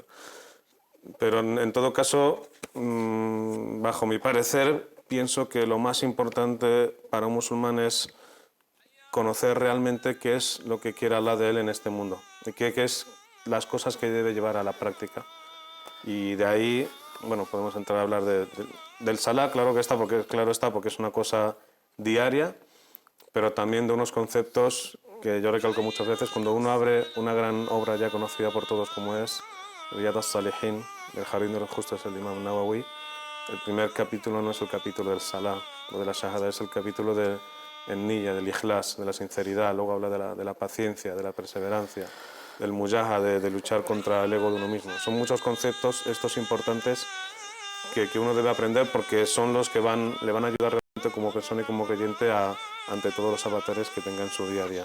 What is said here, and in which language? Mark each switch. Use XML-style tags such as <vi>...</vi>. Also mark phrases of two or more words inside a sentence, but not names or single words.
<es>Pero en todo caso, bajo mi parecer, pienso que lo más importante para un musulmán es conocer realmente qué es lo que quiere Allah de él en este mundo, y qué es las cosas que debe llevar a la práctica. Y de ahí, bueno, podemos entrar a hablar del Salah, claro está, porque es una cosa diaria, pero también de unos conceptos que yo recalco muchas veces cuando uno abre una gran obra ya conocida por todos como es Riyad as-Salihin, el Jardín de los Justos del Imam Nawawi. El primer capítulo no es el capítulo del Salah o de la Shahada, es el capítulo del Niyya, del Ikhlas, de la sinceridad. Luego habla de la paciencia, de la perseverancia, del mujahada, de luchar contra el ego de uno mismo. Son muchos conceptos estos importantes que uno debe aprender porque son los que le van a ayudar realmente como persona y como creyente ante todos los avatares que tenga en su día a día.</es>